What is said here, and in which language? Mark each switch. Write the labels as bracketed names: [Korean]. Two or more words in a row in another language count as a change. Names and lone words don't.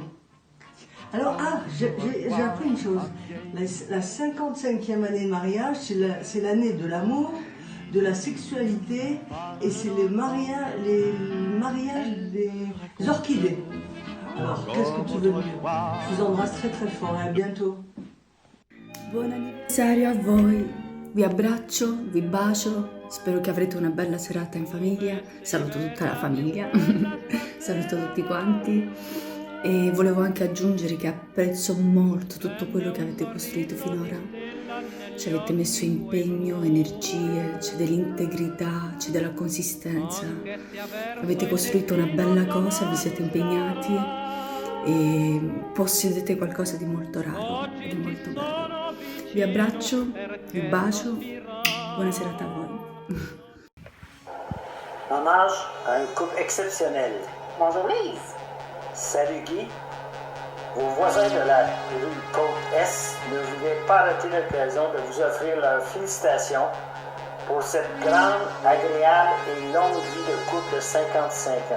[French] Alors, j'ai appris une chose. La 55e année de mariage, c'est l'année de l'amour, de la sexualité, et c'est les mariages des orchidées. Alors, qu'est-ce que tu veux me dire? Je vous embrasse très très fort et à bientôt. [Italian] Buon anniversario a voi, vi abbraccio, vi bacio, spero che avrete una bella serata in famiglia, saluto tutta la famiglia, saluto tutti quanti e volevo anche aggiungere che apprezzo molto tutto quello che avete costruito finora, ci avete messo impegno, energie, c'è dell'integrità, c'è della consistenza, avete costruito una bella cosa, vi siete impegnati e possedete qualcosa di molto raro ed è molto bello. Vi abbraccio, vi bacio, buona serata a voi. [French] Hommage à un couple exceptionnel. Bonjour Lise. Salut Guy. Vos voisins de la rue Côte-Est ne voulaient pas rater l'occasion de vous offrir leurs félicitations pour cette grande, agréable et longue vie de couple de 55 ans.